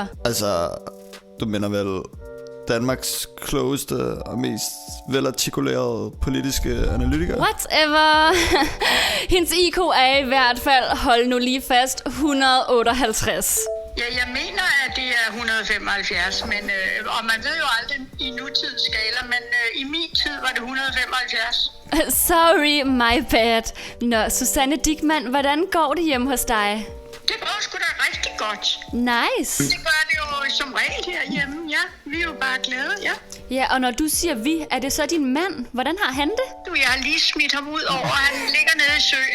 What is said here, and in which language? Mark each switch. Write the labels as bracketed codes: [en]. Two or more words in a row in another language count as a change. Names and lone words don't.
[da] Altså, du mener vel Danmarks klogeste og mest velartikulerede politiske analytiker? Whatever. Hendes IQ er i hvert fald, hold nu lige fast, 158. Ja, jeg mener, at det er 175, men, og man ved jo aldrig i nutidsskala, men i min tid var det 175. [en] Sorry, my bad. [da] Nå, Susanne Dickmann, hvordan går det hjemme hos dig? Det går sgu da rigtig godt. Nice. Det gør det jo som regel herhjemme, ja. Vi er jo bare glade, ja. Ja, og når du siger vi, er det så din mand? Hvordan har han det? Du, jeg har lige smidt ham ud over, han ligger nede i søen.